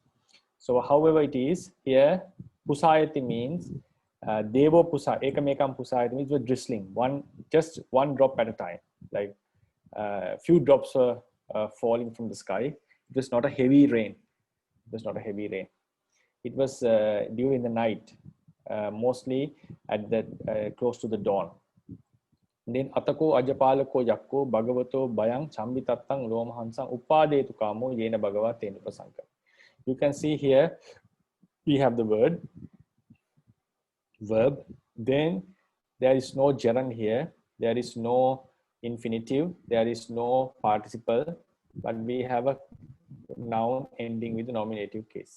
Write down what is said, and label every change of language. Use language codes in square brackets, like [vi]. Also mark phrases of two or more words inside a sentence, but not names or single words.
[en] So however it is, here pusayati means [pi] devo pusa, ekamekam pusayati [en] means we're drizzling, just one drop at a time, like few drops were falling from the sky. It was not a heavy rain. It was during the night, mostly at the close to the dawn. [pi] Then atako ajapalako yakko bhagavato bayang chambitattang lomahansang upadetu kamo yena bhagava tenupasanka. [en] You can see here we have the verb. Then there is no gerund here. There is no infinitive. There is no participle. But we have a noun ending with the nominative case.